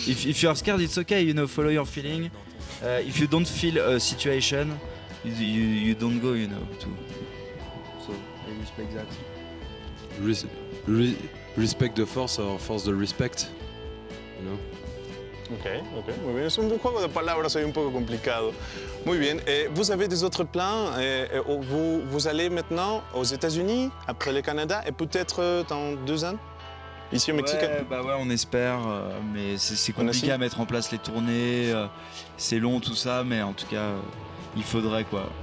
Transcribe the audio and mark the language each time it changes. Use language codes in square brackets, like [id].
[en] If you are scared, it's okay, you know, follow your feeling. If you don't feel a situation, you don't go, you know, too. So I respect that. Respect the force or force the respect, you know. [es] Ok, muy bien. Es un juego de palabras hoy un poco complicado. Muy bien. [fr] Vous avez des autres plans? Vous allez maintenant aux États-Unis, après le Canada, et peut-être dans 2 ans, ici au Mexique? Ouais, on espère, mais c'est On compliqué essaie. à mettre en place les tournées, c'est long tout ça, mais en tout cas, il faudrait quoi.